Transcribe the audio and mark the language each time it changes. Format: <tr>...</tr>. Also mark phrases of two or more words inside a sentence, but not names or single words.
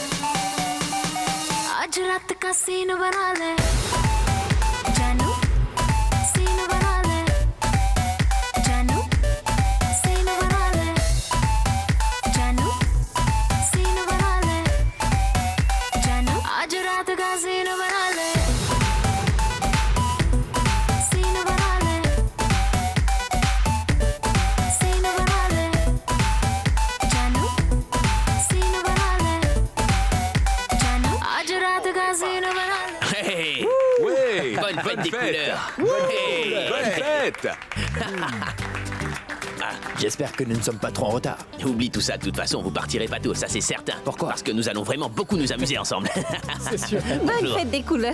<hi>आज रात का सीन बना ले जानू सीन बना ले जानू सीन बना ले जानू सीन बना ले जानू आज रात का सीन बना ले सीन बना ले सीन बना ले जानू सीन बना ले जानू आज रात का सीन बना ले</hi> <en>Hey</en> <fr>Ouais. Bonne fête des couleurs. Ouais. Bonne fête. J'espère que nous ne sommes pas trop en retard. Oublie tout ça, de toute façon, vous partirez pas tôt, ça c'est certain. Pourquoi? Parce que nous allons vraiment beaucoup nous amuser ensemble. C'est sûr. Bonne fête des couleurs.</fr>